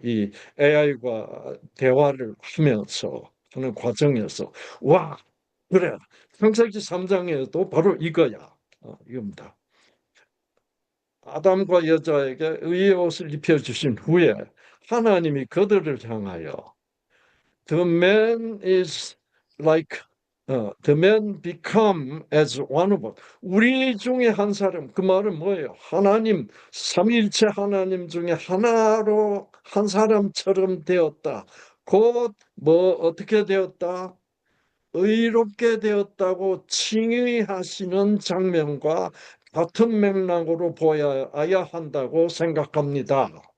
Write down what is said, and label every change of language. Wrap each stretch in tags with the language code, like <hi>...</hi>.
<ko>이 AI와 대화를 하면서 하는 과정에서 와, 그래. 창세기 3장에도 바로 이거야. 이겁니다. 아담과 여자에게 의의 옷을 입혀주신 후에 하나님이 그들을 향하여</ko> <en>The man is like The man become as one of us.</en> <ko>우리 중에 한 사람. 그 말은 뭐예요? 하나님, 삼위일체 하나님 중에 하나로 한 사람처럼 되었다. 곧 뭐 어떻게 되었다? 의롭게 되었다고 칭의하시는 장면과 같은 맥락으로 보아야 한다고 생각합니다.</ko>